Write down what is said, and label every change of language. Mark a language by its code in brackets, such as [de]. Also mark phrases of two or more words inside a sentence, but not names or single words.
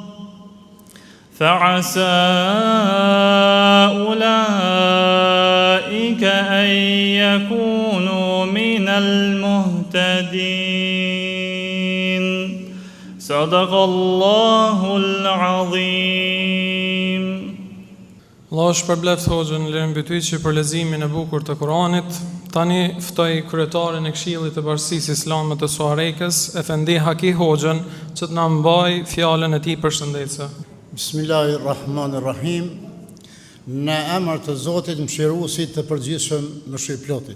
[ar] فعسى أولئك أن يكونوا من المهتدين صدق الله العظيم. [sq] Allah shpërbleft Hoxhën Lirim Bytyçi për leximin e bukur të Kuranit. Tani ftoj kryetarin e Këshillit të Bashkisë Islame të Suarekës, Efendi Haki Hoxhën, që të na mbajë fjalën e tij përshëndetëse. Bismillahirrahmanirrahim. Në emër të Zotit mëshiruesit të përgjithshëm mëshirëplotit.